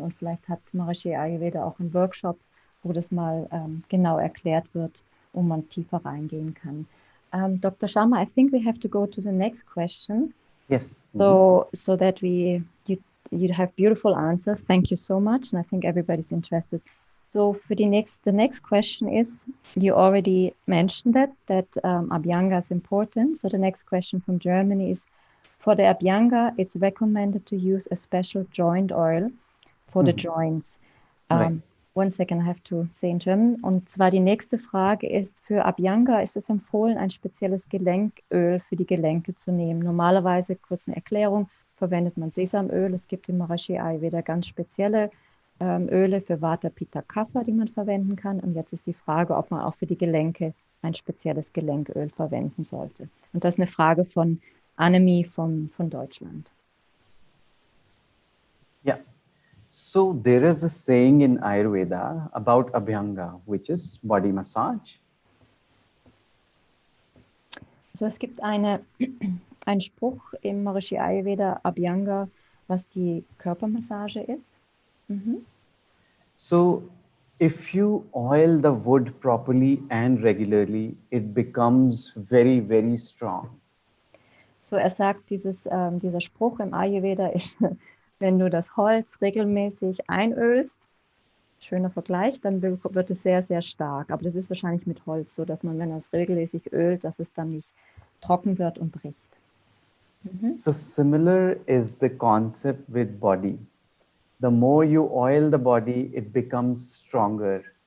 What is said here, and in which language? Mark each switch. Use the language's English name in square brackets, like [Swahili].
[German] Und vielleicht hat Maharishi Ayurveda auch einen Workshop, wo das mal genau erklärt wird, wo man tiefer reingehen kann. [English] Dr. Sharma, I think we have to go to the next question. Yes. So that you have beautiful answers. Thank you so much. And I think everybody's interested. So for the next question is, you already mentioned that Abhyanga is important. So the next question from Germany is, for the Abhyanga, it's recommended to use a special joint oil for the joints. Right. One second, I have to say in German. [German] Und zwar die nächste Frage ist, für Abhyanga ist es empfohlen, ein spezielles Gelenköl für die Gelenke zu nehmen. Normalerweise, kurz eine Erklärung, verwendet man Sesamöl. Es gibt im Maharishi Ayurveda ganz spezielle Öle für Vata, Pitta, Kapha, die man verwenden kann. Und jetzt ist die Frage, ob man auch für die Gelenke ein spezielles Gelenköl verwenden sollte. Und das ist eine Frage von Annemie von Deutschland. [English] Yeah. So there is a saying in Ayurveda about Abhyanga, which is body massage. [German] So, es gibt einen Spruch im Maharishi Ayurveda, Abhyanga, was die Körpermassage ist. [English] So if you oil the wood properly and regularly, it becomes very, very strong. [German] So, er sagt, dieser Spruch im Ayurveda ist, wenn du das Holz regelmäßig einölst, schöner Vergleich, dann wird es sehr, sehr stark. Aber das ist wahrscheinlich mit Holz so, dass man, wenn er es regelmäßig ölt, dass es dann nicht trocken wird und bricht. [English] So similar is the concept with body. The more you oil the body, it becomes stronger.